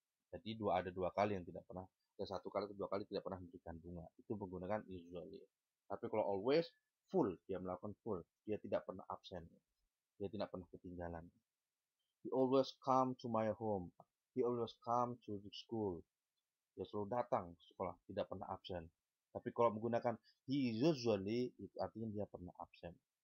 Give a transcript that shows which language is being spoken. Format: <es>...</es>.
<id>Jadi ada 2 kali yang tidak pernah, ada 1 kali atau 2 kali tidak pernah memberikan bunga. Itu menggunakan usually. Tapi kalau always, full, dia melakukan full. Dia tidak pernah absen. Dia tidak pernah ketinggalan.</id> <en>He always come to my home. He always come to the school.</en> <id>Dia selalu datang ke sekolah, tidak pernah absen. Tapi kalau menggunakan he usually, itu artinya dia pernah absen.</id>